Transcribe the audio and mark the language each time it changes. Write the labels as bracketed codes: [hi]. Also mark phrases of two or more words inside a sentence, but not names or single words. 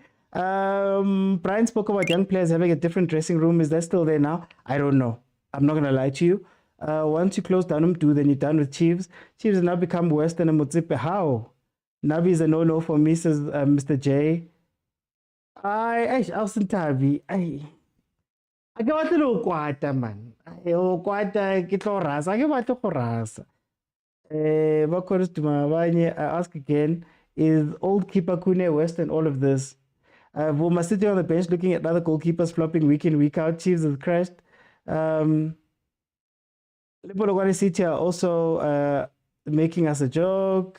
[en] Brian spoke about young players having a different dressing room. Is that still there now? I don't know. I'm not going to lie to you. Once you close down M2, then you're done with Chiefs. Chiefs have now become worse than a Motsepe. How? Nabi is a no-no for me, says Mr. [tn] J. I ke batla lo kwata man. O kwata ke tlo rasa. Ke batla go rasa. [en] I ask again, is old keeper Kune worse than all of this? Vuma sitting on the bench looking at other goalkeepers flopping week in, week out. Chiefs have crashed. POLOKWANE City are also making us a joke.